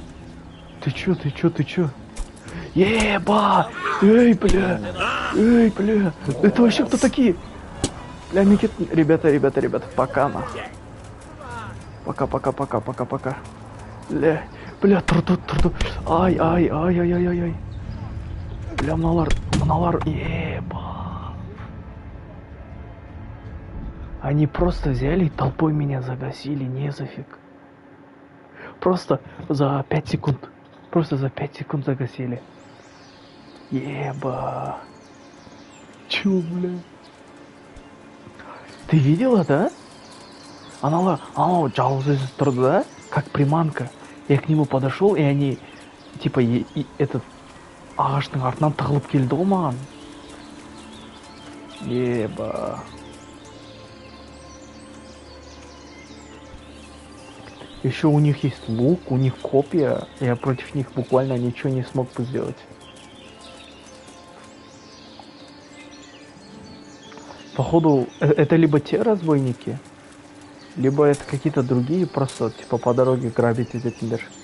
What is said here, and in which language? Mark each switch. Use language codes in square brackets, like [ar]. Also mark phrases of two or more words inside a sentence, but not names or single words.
[ru] Ты чё? Еба! Эй, бля! Эй, бля! Это вообще кто такие? Бля, Никит... Ребята, пока, на. Пока. Бля, тру. Ай. Бля, мыналар, еба. Они просто взяли и толпой меня загасили, не зафиг. Просто за 5 секунд. Загасили. Еба. Чё, бля? Ты видела, да? Она жалуется труда, как приманка. Я к нему подошел, и они, типа, этот [kk] ағаштың артынан тығылып келді ғой маған. [ru] Еба. Еще у них есть лук, у них копья. Я против них буквально ничего не смог бы сделать. Походу, это либо те разбойники, либо это какие-то другие, просто типа по дороге грабить этих.